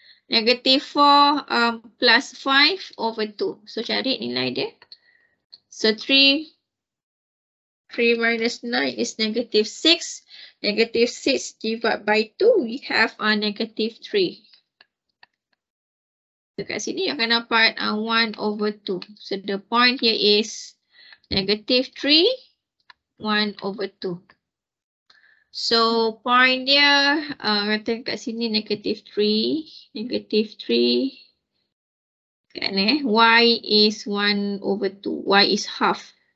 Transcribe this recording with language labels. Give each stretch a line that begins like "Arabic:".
English: Negative 4 plus 5 over 2. So
Malay: cari nilai dia.
English: So 3 minus 9 is negative 6. Negative 6 divided by 2, we have a negative 3.
Malay: So kat sini akan dapat 1 over 2.
English: So the point here is negative 3, 1 over 2.
Malay: So point dia, kata kat sini negative 3, negative 3.
English: Kan y is 1 over 2, y is half.